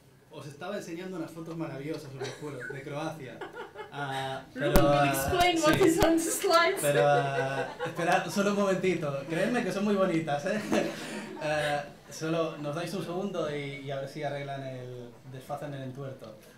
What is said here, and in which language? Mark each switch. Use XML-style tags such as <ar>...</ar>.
<es>Os estaba enseñando unas fotos maravillosas, os lo juro, de Croacia.</es> <en>Ruben will explain what is on the slides.</en> <es>Pero esperad solo un momentito. Creedme que son muy bonitas, ¿eh? Solo nos dais un segundo y a ver si arreglan desfacen el entuerto.</es>